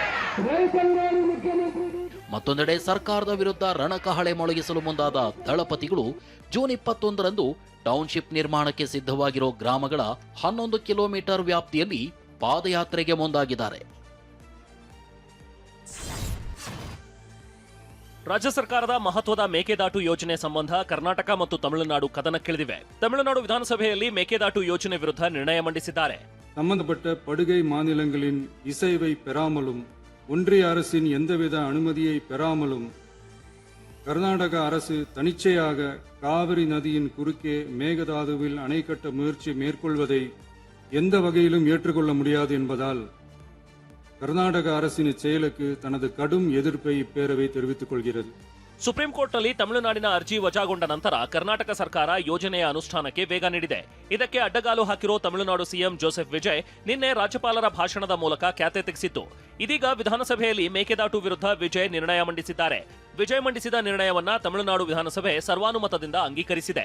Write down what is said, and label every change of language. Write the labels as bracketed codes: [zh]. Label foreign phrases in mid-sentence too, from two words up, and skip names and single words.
[kn] ಮತ್ತೊಂದೆಡೆ ಸರ್ಕಾರದ ವಿರುದ್ಧ ರಣಕಹಳೆ ಮೊಳಗಿಸಲು ಮುಂದಾದ ದಳಪತಿಗಳು ಜೂನ್ 21ರಂದು ಟೌನ್ಶಿಪ್ ನಿರ್ಮಾಣಕ್ಕೆ ಸಿದ್ಧವಾಗಿರೋ ಗ್ರಾಮಗಳ 11 ಕಿಲೋಮೀಟರ್ ವ್ಯಾಪ್ತಿಯಲ್ಲಿ ಪಾದಯಾತ್ರೆಗೆ ಮುಂದಾಗಿದ್ದಾರೆ. ರಾಜ್ಯ ಸರ್ಕಾರದ ಮಹತ್ವದ ಮೇಕೆದಾಟು ಯೋಜನೆ ಸಂಬಂಧ ಕರ್ನಾಟಕ ಮತ್ತು ತಮಿಳುನಾಡು ಕದನಕ್ಕಿಳಿದಿವೆ. ತಮಿಳುನಾಡು ವಿಧಾನಸಭೆಯಲ್ಲಿ ಮೇಕೆದಾಟು ಯೋಜನೆ ವಿರುದ್ಧ ನಿರ್ಣಯ ಮಂಡಿಸಿದ್ದಾರೆ. [ta] சம்பந்தப்பட்ட படுகை மாநிலங்களின் இசைவை பெறாமலும் ஒன்றிய அரசின் எந்தவித அனுமதியை பெறாமலும் கர்நாடக அரசு தனிச்சையாக காவிரி நதியின் குறுக்கே மேகதாதுவில் அணை கட்ட முயற்சி மேற்கொள்வதை எந்த வகையிலும் ஏற்றுக்கொள்ள முடியாது என்பதால் கர்நாடக அரசின் செயலுக்கு தனது கடும் எதிர்ப்பை இப்பேரவை தெரிவித்துக் கொள்கிறது. [kn] ಸುಪ್ರೀಂ ಕೋರ್ಟ್ನಲ್ಲಿ ತಮಿಳುನಾಡಿನ ಅರ್ಜಿ ವಜಾಗೊಂಡ ನಂತರ ಕರ್ನಾಟಕ ಸರ್ಕಾರ ಯೋಜನೆಯ ಅನುಷ್ಠಾನಕ್ಕೆ ವೇಗ ನೀಡಿದೆ. ಇದಕ್ಕೆ ಅಡ್ಡಗಾಲು ಹಾಕಿರೋ ತಮಿಳುನಾಡು ಸಿಎಂ ಜೋಸೆಫ್ ವಿಜಯ್ ನಿನ್ನೆ ರಾಜ್ಯಪಾಲರ ಭಾಷಣದ ಮೂಲಕ ಖ್ಯಾತೆ ತೆಗೆಸಿತ್ತು. ಇದೀಗ ವಿಧಾನಸಭೆಯಲ್ಲಿ ಮೇಕೆದಾಟು ವಿರುದ್ಧ ವಿಜಯ್ ನಿರ್ಣಯ ಮಂಡಿಸಿದ್ದಾರೆ. ವಿಜಯ್ ಮಂಡಿಸಿದ ನಿರ್ಣಯವನ್ನ ತಮಿಳುನಾಡು ವಿಧಾನಸಭೆ ಸರ್ವಾನುಮತದಿಂದ ಅಂಗೀಕರಿಸಿದೆ.